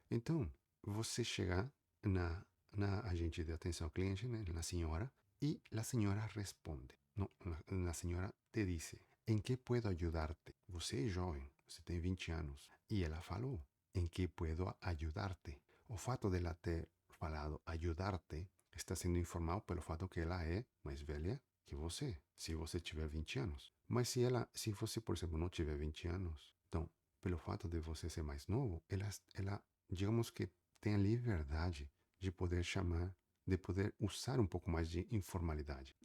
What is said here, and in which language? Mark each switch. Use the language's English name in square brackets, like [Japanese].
[Portuguese] Então, você chega na agente de atenção ao cliente, né, na senhora, [Spanish] y la señora responde. No, la señora te dice, ¿en qué puedo ayudarte? [Portuguese] Você é jovem, você tem 20 anos. E ela falou, [Spanish] ¿en qué puedo ayudarte? [Portuguese] O fato de ela ter falado ayudarte está sendo informal pelo fato que ela é mais velha que você, se você tiver 20 anos. Mas se você, por exemplo, não tiver 20 anos, então, pelo fato de você ser mais novo, ela digamos que tem a liberdade de poder chamar, de poder usar um pouco mais de informalidade.